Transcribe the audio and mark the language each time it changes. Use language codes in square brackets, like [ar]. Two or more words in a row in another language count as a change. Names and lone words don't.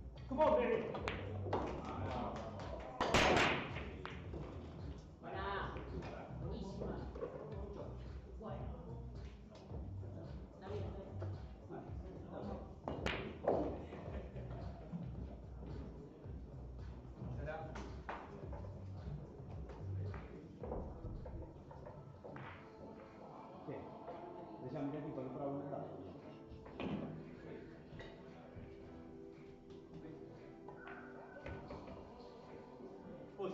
[en] Come on, baby. [es] Buena. Buenísima. Bueno. Está bien, está bien. [it] Sì, diciamo che tipo le prove non date. [en] Push.